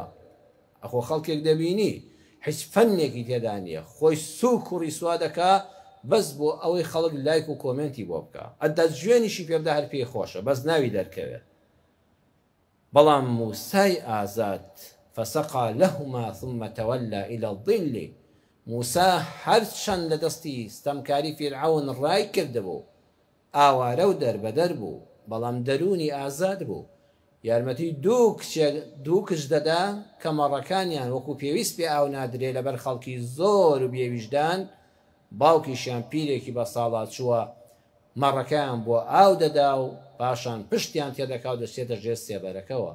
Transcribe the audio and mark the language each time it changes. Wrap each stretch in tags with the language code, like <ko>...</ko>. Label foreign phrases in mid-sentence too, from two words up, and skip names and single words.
<ckb>ئەخۆ خەڵکێک دەبینی هیچ فەنێکی تێدا نییە، خۆی سووک و ڕیسوا دەکا بەس بۆ ئەوەی خەڵک لایک و کۆمنتی بۆ بکە، ئەدە جوێنیشی پێبدا هەر پێی خۆشە بەس ناوی دەرکەوێت. بەڵام موسای ئازاد</ckb> <ar>فەسەقا لەهما ثم تەوەلا إلى الظل،</ar> <ckb>موسا هەرچەند لە دەستی ستەمکاری فیرعەون ڕای کردبوو، ئاوارە و دەربەدەر بوو، بەڵام دەرونی ئازاد بوو. یارمەتی دوو کچ دەدا کە مەڕەکانیان وەکو پێویست پێ ئاو نادرێ لەبەر خەڵکی زۆر و بێویژدان، باوکیشیان پیرێکی بە ساڵات چووە مەڕەکەیان بۆ ئاو دەدا و پاشان پشتیان تێدەکا و دەچێتە ژێر سێبەرەکەوە.</ckb>